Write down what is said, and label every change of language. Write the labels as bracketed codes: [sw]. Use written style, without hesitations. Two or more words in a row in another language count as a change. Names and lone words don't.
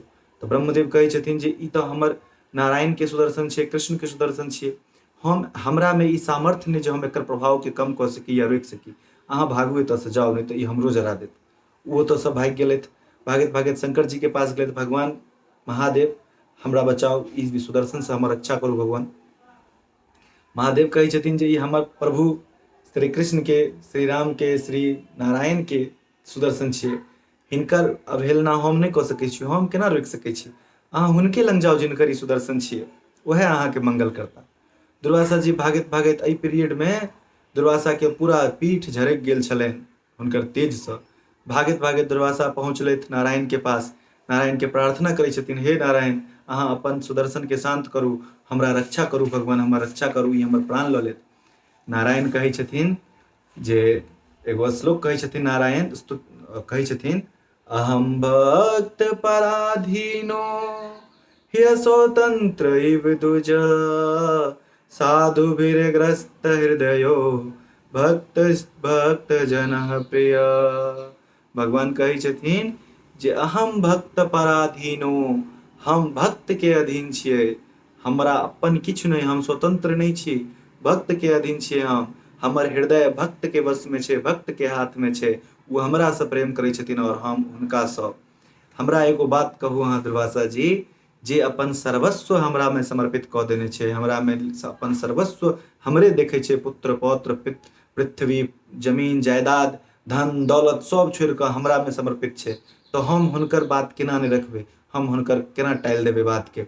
[mai] तऽ ब्रह्मदेव कहै छथिन जे ई तऽ हमर नारायण के सुदर्शन छै, कृष्ण के सुदर्शन छियै, हमरा में ई सामर्थ्य नहि जे हम एकर प्रभाव के कम कऽ सकी या रोकि सकी। अहाँ भागू एतऽसँ, जाउ, नहीं तऽ ई हमरो जरा देत। ओ ओतऽसँ भागि गेलथि। भागैत भागैत शंकर जी के पास गेलथि, भगवान महादेव हमरा बचाउ, ई सुदर्शन से हमर रक्षा करू भगवान। महादेव कहै छथिन जे ई हमर प्रभु श्री कृष्ण के, श्री राम के, श्री नारायण के सुदर्शन छियै, हिनकर अवहेलना हम नहीं कऽ सकै छी, हम केना रोकि सकै छी। अहाँ हुनके लग जाउ जिनकर ई सुदर्शन छियै, वएह अहाँके मंगल करता। दुर्वासा जी भागैत भागैत एहि पीरियड में दुर्वासा के पूरा पीठ झरकि गेल छलनि हुनकर तेजसँ। भागैत भागैत दुर्वासा पहुँचलथि नारायण के पास। नारायण के प्रार्थना करै छथिन, हे नारायण अहाँ अपन सुदर्शन के शांत करू, हमरा रक्षा करू भगवान, हमर रक्षा करू, ई हमर प्राण लऽ लेत। नारायण कहै छथिन जे एगो श्लोक कहै छथिन, नारायण कहै छथिन, [sa] अहम भक्त पराधीनो ह्य स्वतंत्र इव दुज साधुभिर्ग्रस्त हृदयो भक्त भक्त जन प्रिय। [mai] भगवान कहै छथिन जे [sa] अहम भक्त पराधीनो, [mai] हम भक्त के अधीन छियै, हमरा अपन किछु नहीं, हम स्वतंत्र नहीं छी, भक्त के अधीन छियै हम। हमर हृदय भक्त के वश में छै, भक्त के हाथ में छै, वो हमरा से प्रेम करै छथिन और हम हुनका से। हमरा एगो बात कहू अहाँ दुर्वासा जी, जे अपन सर्वस्व हमरा में समर्पित कऽ देने छै, हमरा में अपन सर्वस्व हमरे देखै छै, पुत्र पौत्र पृथ्वी जमीन जायदाद धन दौलत सब छोड़ि कऽ हमरा में समर्पित छै, तऽ हम हुनकर बात केना नहीं रखबै, हम हुनकर केना टालि देबै बात के।